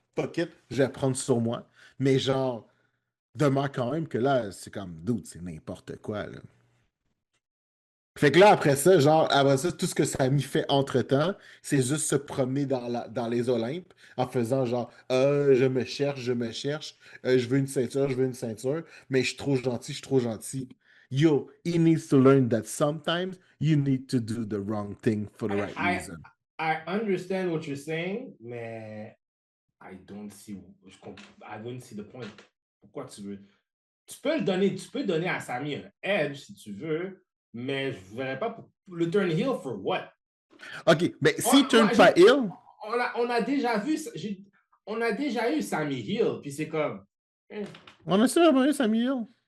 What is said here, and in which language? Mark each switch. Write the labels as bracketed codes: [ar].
[en] Fuck it, [fr] je vais prendre sur moi. Mais genre, demeure quand même que là, c'est comme, dude, c'est n'importe quoi, là. Fait que là, après ça, genre, après ça, tout ce que Sami fait entre-temps, c'est juste se promener dans les Olympes en faisant genre, je me cherche, je veux une ceinture, je veux une ceinture, mais je suis trop gentil, je suis trop gentil. [en] Yo, he needs to learn that sometimes you need to do the wrong thing for the I, right I, reason. I understand what you're saying, mais I don't see the point. [fr] Pourquoi tu veux? Tu peux donner à Sami un edge si tu veux, mais je ne verrais pas pour le [en] turn heel for what? [fr] OK, mais s'il Moi, turn pas heel, on a déjà vu, on a déjà eu Sami Hill, puis c'est comme, eh, on a sûrement eu Sami Hill.